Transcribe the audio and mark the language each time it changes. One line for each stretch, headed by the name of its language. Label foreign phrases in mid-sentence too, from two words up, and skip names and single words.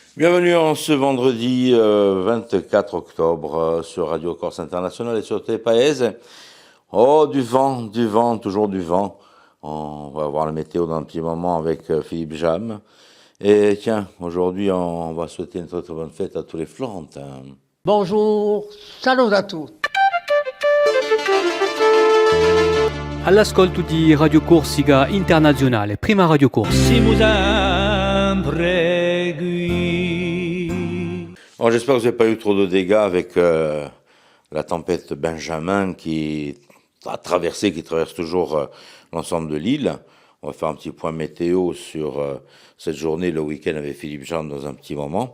French: Bienvenue en ce vendredi 24 octobre sur Radio Corse International et sur TPAES. Oh, du vent, toujours du vent. On va voir la météo dans un petit moment avec Philippe Jam. Et tiens, aujourd'hui, on va souhaiter une très très bonne fête à tous les Florentins.
Corsican: Bonjour, salut a tutti. All'ascolto di Radio Corsica Internazionale, prima Radio Corse.
French: Bon, j'espère que vous n'avez pas eu trop de dégâts avec la tempête Benjamin qui traverse toujours l'ensemble de l'île. On va faire un petit point météo sur cette journée, le week-end avec Philippe Jean dans un petit moment.